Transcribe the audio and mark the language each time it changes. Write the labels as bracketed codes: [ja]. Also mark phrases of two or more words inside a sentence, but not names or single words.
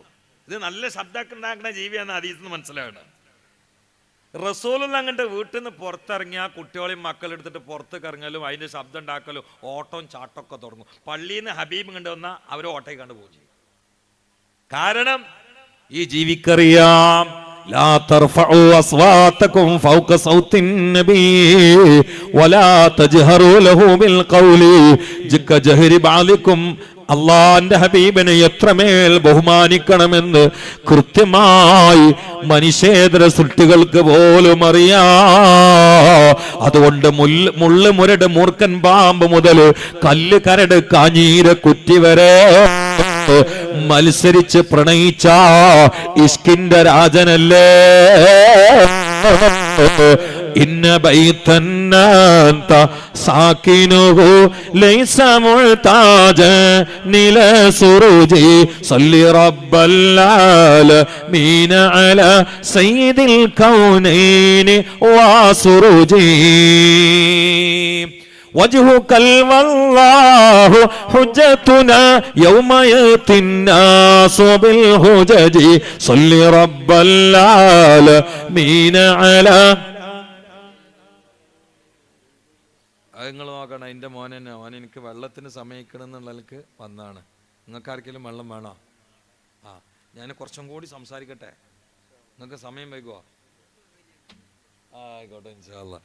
[ml] ഇത് നല്ല ശബ്ദമൊക്കെ ഉണ്ടാക്കുന്ന ജീവിയാന്ന് ഹദീസിൽ നിന്ന് മനസ്സിലാകണം. റസൂലുള്ള അങ്ങോട്ട് വീട്ടിൽ നിന്ന് പുറത്തിറങ്ങി ആ കുട്ടികളെയും മക്കളെടുത്തിട്ട് പുറത്തേക്ക് ഇറങ്ങലും അതിന്റെ ശബ്ദം ഉണ്ടാക്കലും ഓട്ടവും ചാട്ടമൊക്കെ തുടങ്ങും. പള്ളിയിൽ നിന്ന് ഹബീബ് കണ്ടു വന്നാൽ അവർ ഓട്ടയിൽ കണ്ടു പോകും ചെയ്യും. കാരണം ഈ ജീവിക്കറിയാം, [ar] لا ترفعوا أصواتكم فوق صوت النبي ولا تجهروا له بالقول كجهر بعضكم. [ml] അള്ളാന്റെ ഹബീബിനെ എത്രമേൽ ബഹുമാനിക്കണമെന്ന് കൃത്യമായി മനുഷ്യേതര സൃഷ്ടികൾക്ക് പോലും അറിയാം. അതുകൊണ്ട് മുള്ള് മുരട് മൂർഖൻ പാമ്പ് മുതൽ കല്ല് കരട് കാഞ്ഞീര കുറ്റി വരെ മത്സരിച്ച് പ്രണയിച്ച ഇഷ്കിന്റെ രാജനല്ലേ. [ar] إن بيتا أنت ساكنه ليس محتاجا إلى السرج صل رب العالمين على سيد الكونين والسرج وجهك والله حجتنا يوم يأتي الناس بالحجج صل رب العالمين على. [ml] നിങ്ങൾ നോക്കണം, എൻ്റെ മോൻ തന്നെ, അവൻ എനിക്ക് വെള്ളത്തിന് സമയിക്കണം എന്നുള്ളതിലേക്ക് വന്നാണ്. നിങ്ങൾക്ക് ആർക്കെങ്കിലും വെള്ളം വേണോ? ആ ഞാൻ കുറച്ചും കൂടി സംസാരിക്കട്ടെ, നിങ്ങൾക്ക് സമയം വൈകുമോ? ആയിക്കോട്ടെ [ar] إن شاء الله.